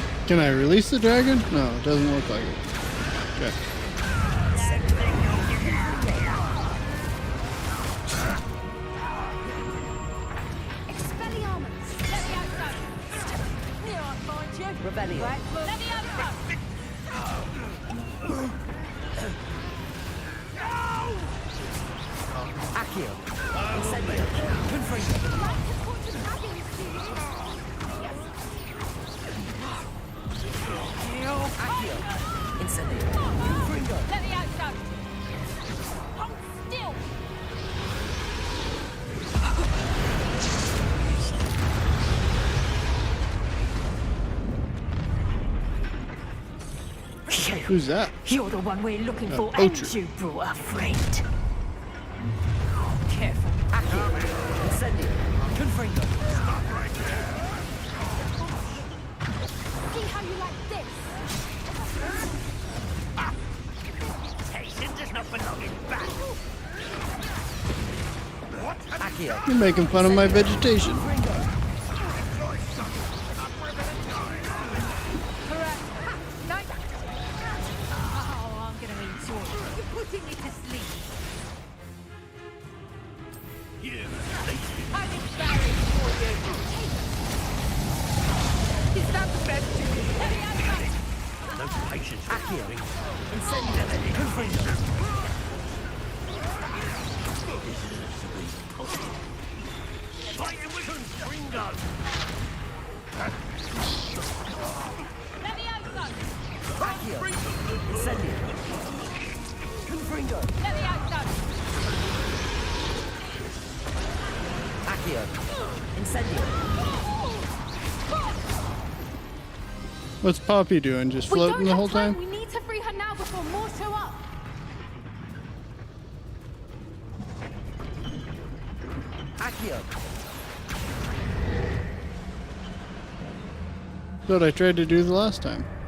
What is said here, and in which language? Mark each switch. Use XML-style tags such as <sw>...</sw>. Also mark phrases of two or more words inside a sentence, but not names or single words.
<en>Can I release the dragon? No, it doesn't look like it. Okay. Expelliarmus! Let me out, go! Here, I find you! Rebellion. Right, look. Let me out, go! Accio. Incendio. Confringo. Like to put the dragons, do you? Accio. Incendio. Confringo. Let me out, go! Hold still! Who's that? You're the one we're looking A for, poacher. and you brought a friend. Careful. Accio. Incendio. Confringo. See how you like this? Patience does not belong in battle. Accio. You're making fun of my vegetation. Correct. No. Oh, I'm gonna enjoy it. You're putting me to sleep. I'm embarrassed for you. Is that the best you can do? Let me out, go! No patience. Accio. Incendio. Confringo. Let me out, go! Accio. Incendio. Confringo. Let me out, go! Accio. Incendio. What's Poppy doing? Just We floating don't the have whole time? We need to free her now before more show up. Accio. What I tried to do the last time.</en>